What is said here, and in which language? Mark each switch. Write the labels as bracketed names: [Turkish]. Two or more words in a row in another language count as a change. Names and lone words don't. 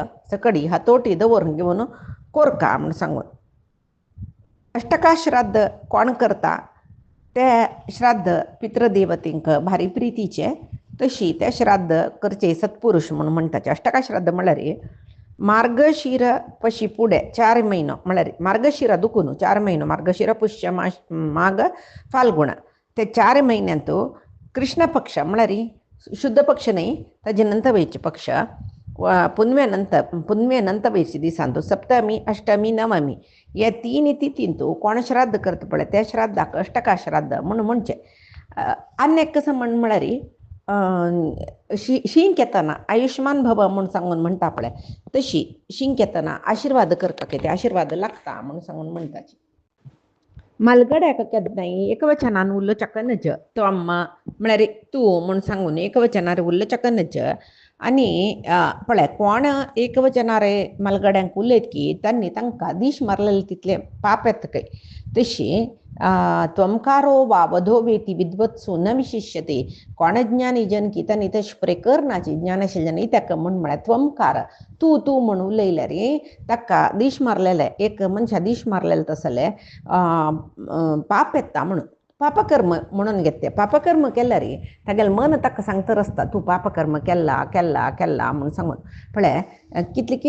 [Konkani] सकडी हातोटी दवरून घेवन कोरका म्हूण सांगून अष्टका श्राद्ध कोण करता ते श्राद्ध पितृदेवतेंक भारी प्रितीचे तशी ते श्राद्ध करचे सत्पुरुष म्हणून म्हणटाचे अष्टका श्राद्ध म्हळ्यार मार्गशीर पशी फुडें 4 म्हयनो म्हळ्यार मार्गशीर दुखून 4 म्हयनो मार्गशीर पुष्य माघ फाल्गुण ते 4 म्हयन्यांत कृष्ण पक्ष म्हळ्यार शुद्ध पक्ष न्ही ताजे नंतर वयचे पक्ष पुनवे नंतर वयचे दिसांत सप्तमी अष्टमी नवमी हे 3 तिथींत कोण श्राद्ध करता पळय त्या श्राद्धाक अष्टका श्राद्ध म्हणून म्हणचें आनी एक कसं म्हळ्यार शींक येतना [Sanskrit] आयुष्मान भव [Konkani] म्हूण सांगून म्हणटा पळय तशी शींक येतना आशिर्वाद करपाक ते आशिर्वाद लागता म्हूण सांगून म्हणटाची मलगड्याक केन्नाय एकवचनान उलोवचें नज तो अम्मा म्हळ्यार तूं म्हूण सांगून एकवचनार उलोवचें नज आनी पळय कोण एकवचनार मलगड्यांक उलयत की तांणी तांकां दीश मारलेले तितले पाप येता खंय तशी [Sanskrit] त्वमकारो वा वधो वेती विद्वत्सु न विशिष्यते [Konkani] कोण ज्ञानी जन की तांणी तशें पुरे करनाची ज्ञान आशिल्ल्यान ताका म्हूण म्हळ्यार त्वमकार तूं म्हूण उलयल्यार ताका दीश मारलेले एक मनशा दीश मारलेले तसले पाप येता म्हणून पापकर्म म्हणून घेते पापकर्म केल्यार तागेलें मन ताका सांगता आसता तूं पापकर्म केल्ला म्हूण सांगून पळय कितले